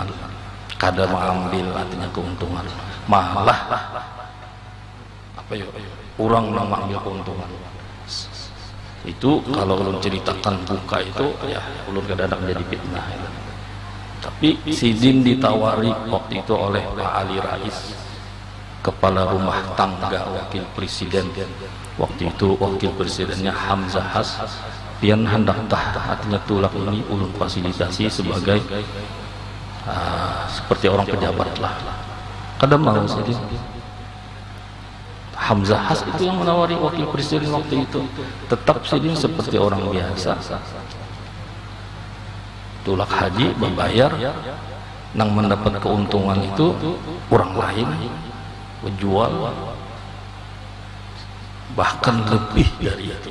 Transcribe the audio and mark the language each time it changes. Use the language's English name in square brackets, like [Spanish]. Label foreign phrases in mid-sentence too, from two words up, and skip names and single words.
[Banjar] Kadang mengambil artinya keuntungan, malah apa ya, orang yang mengambil keuntungan itu kalau ulun ceritakan buka itu ya ulun kadang jadi fitnah ya. [Indonesian] Tapi Sidin ditawari waktu itu oleh Pak Ali Rais, kepala rumah tangga wakil presiden waktu itu, wakil presidennya Hamzah Has, [Banjar] pian hendak artinya tulak ini ulun fasilitasi sebagai seperti orang pejabat lah. [Indonesian] Kadang mau Sidin Hamzah Has itu yang menawari wakil presiden waktu itu. [Banjar] Tetap Sidin seperti orang biasa, tulak haji membayar, nang mendapat keuntungan itu orang lain menjual bahkan lebih dari itu.